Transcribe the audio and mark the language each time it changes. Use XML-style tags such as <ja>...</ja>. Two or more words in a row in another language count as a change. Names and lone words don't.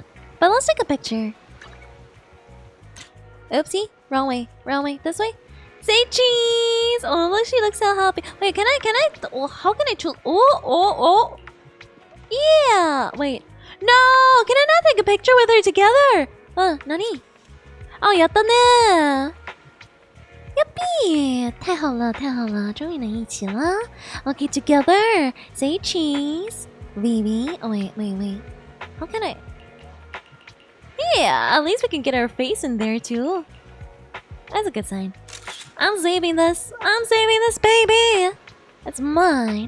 <en>But let's take a picture. Oopsie, wrong way. This way? Say cheese! Oh, look, she looks so happy. Wait, can I? Oh, how can I choose? Oh. Yeah! Wait. No! Can I not take a picture with her together?</en> <ja>Nani? Oh, やったね!</ja> <zh>Yuppie! 太好了，太好了，终于能一起了。</zh> <en>Okay, together. Say cheese. Vivi. Oh, wait. How can I? Yeah, at least we can get our face in there too. That's a good sign. I'm saving this, baby. It's mine.</en>